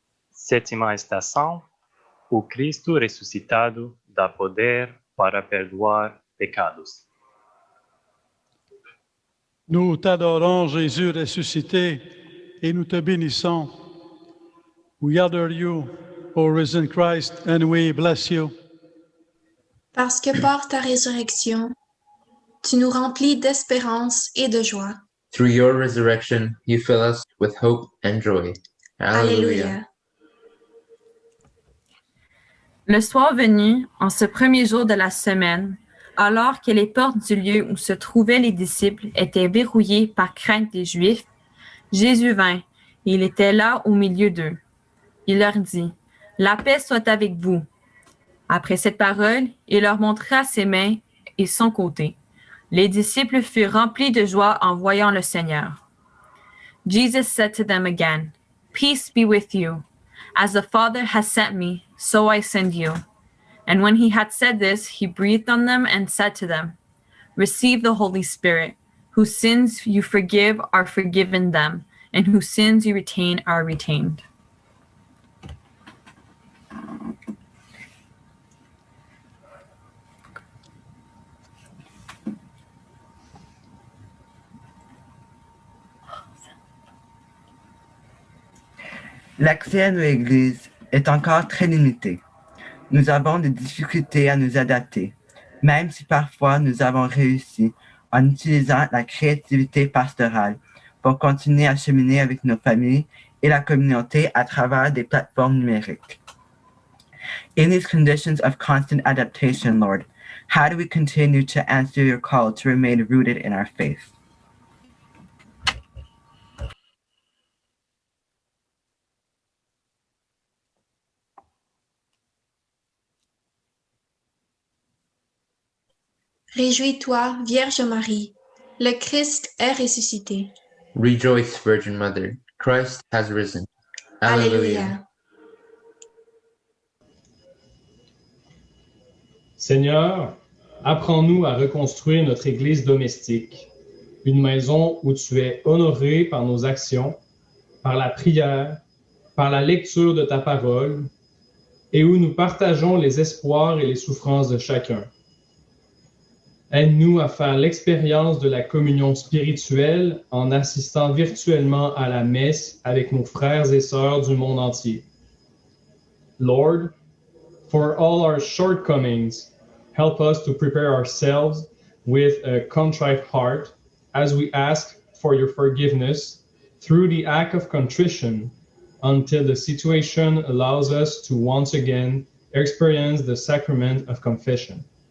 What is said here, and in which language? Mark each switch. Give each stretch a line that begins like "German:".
Portuguese: Sétima estação, o Cristo ressuscitado dá poder para perdoar pecados.
French: Nous t'adorons, Jésus ressuscité, et nous te bénissons.
English: We adore you, O risen Christ, and we bless you.
French: Parce que par ta résurrection, tu nous remplis d'espérance et de joie.
English: Through your resurrection, you fill us with hope and joy. Hallelujah.
French: Le soir venu, en ce premier jour de la semaine, alors que les portes du lieu où se trouvaient les disciples étaient verrouillées par crainte des Juifs, Jésus vint, et il était là au milieu d'eux. Il leur dit, « La paix soit avec vous. » Après cette parole, il leur montra ses mains et son côté. Les disciples furent remplis de joie en voyant le Seigneur.
English: Jesus said to them again, "Peace be with you. As the Father has sent me, so I send you." And when he had said this, he breathed on them and said to them, "Receive the Holy Spirit. Whose sins you forgive are forgiven them, and whose sins you retain are retained."
French: L'accès à nos églises est encore très limité. Nous avons des difficultés à nous adapter, même si parfois nous avons réussi en utilisant la créativité pastorale pour continuer à cheminer avec nos familles et la communauté à travers des plateformes numériques.
English: In these conditions of constant adaptation, Lord, how do we continue to answer your call to remain rooted in our faith?
French: Réjouis-toi, Vierge Marie, le Christ est ressuscité.
English: Rejoice, Virgin Mother, Christ has risen. Alleluia.
French: Seigneur, apprends-nous à reconstruire notre Église domestique, une maison où tu es honoré par nos actions, par la prière, par la lecture de ta parole, et où nous partageons les espoirs et les souffrances de chacun. Aide-nous à faire l'expérience de la communion spirituelle en assistant virtuellement à la messe avec nos frères et sœurs du monde entier.
English: Lord, for all our shortcomings, help us to prepare ourselves with a contrite heart as we ask for your forgiveness through the act of contrition until the situation allows us to once again experience the sacrament of confession.